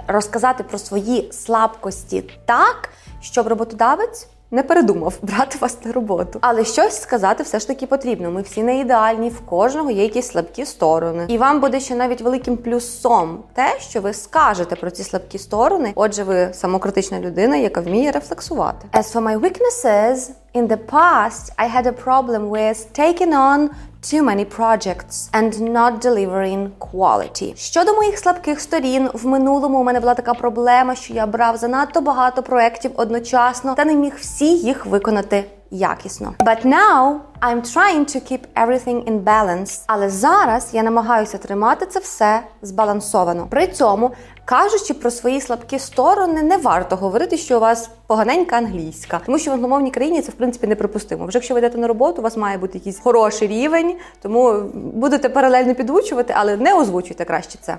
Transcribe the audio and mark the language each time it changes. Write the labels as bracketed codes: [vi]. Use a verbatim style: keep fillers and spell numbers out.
[uk] Розказати про свої слабкості так, щоб роботодавець не передумав брати вас на роботу. Але щось сказати все ж таки потрібно. Ми всі не ідеальні, в кожного є якісь слабкі сторони. І вам буде ще навіть великим плюсом те, що ви скажете про ці слабкі сторони. Отже, ви самокритична людина, яка вміє рефлексувати. [en] As for my weaknesses, in the past I had a problem with taking on too many projects and not delivering quality. [uk] Щодо моїх слабких сторін, в минулому у мене була така проблема, що я брав занадто багато проєктів одночасно та не міг всі їх виконати якісно. [en] But now I'm trying to keep everything in balance. [uk] Але зараз я намагаюся тримати це все збалансовано. При цьому, кажучи про свої слабкі сторони, не варто говорити, що у вас поганенька англійська. Тому що в англомовній країні це, в принципі, неприпустимо. Вже якщо ви йдете на роботу, у вас має бути якийсь хороший рівень, тому будете паралельно підвучувати, але не озвучуйте краще це.